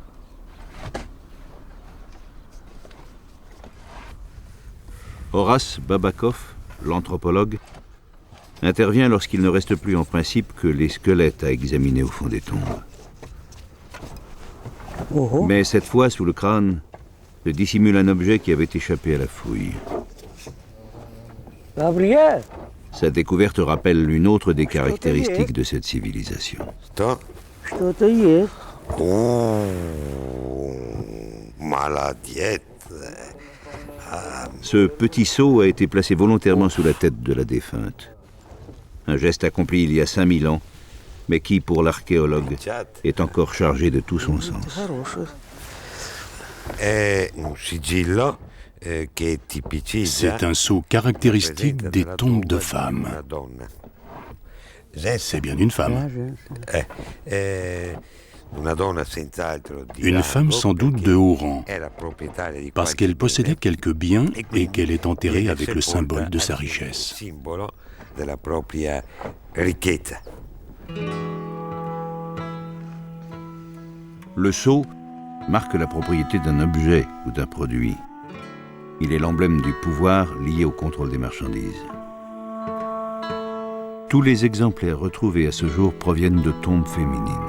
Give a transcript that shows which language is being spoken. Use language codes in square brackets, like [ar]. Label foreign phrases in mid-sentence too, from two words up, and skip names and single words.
[fr] Horace Babakov, l'anthropologue, intervient lorsqu'il ne reste plus en principe que les squelettes à examiner au fond des tombes. Mais cette fois, sous le crâne, se dissimule un objet qui avait échappé à la fouille. Gabriel, Sa découverte rappelle une autre des caractéristiques de cette civilisation. [ru] Что? что-то есть. О, молодец. [fr] Ce petit seau a été placé volontairement sous la tête de la défunte. Un geste accompli il y a 5000 ans, mais qui, pour l'archéologue, est encore chargé de tout son sens. [ru] Хороший. [it] È un sigillo che tipicizza [fr] C'est un sceau caractéristique des tombes de femmes. [it] una donna. [fr] C'est bien une femme. [it] Una donna senz'altro di [fr] Une femme [it] rango, [fr] sans doute [it] perché [fr] de haut rang, [it] era proprietaria di [fr] parce [it] qualche [fr] qu'elle possédait [it] bene, [fr] quelques biens [it] e [fr] et [it] quindi [fr] qu'elle est enterrée [it] viene [fr] avec le [it] sepolta [fr] symbole de sa [it] assieme al [fr] richesse. [it] simbolo della propria ricchezza. [fr] Le sceau marque la propriété d'un objet ou d'un produit. Il est l'emblème du pouvoir lié au contrôle des marchandises. Tous les exemplaires retrouvés à ce jour proviennent de tombes féminines.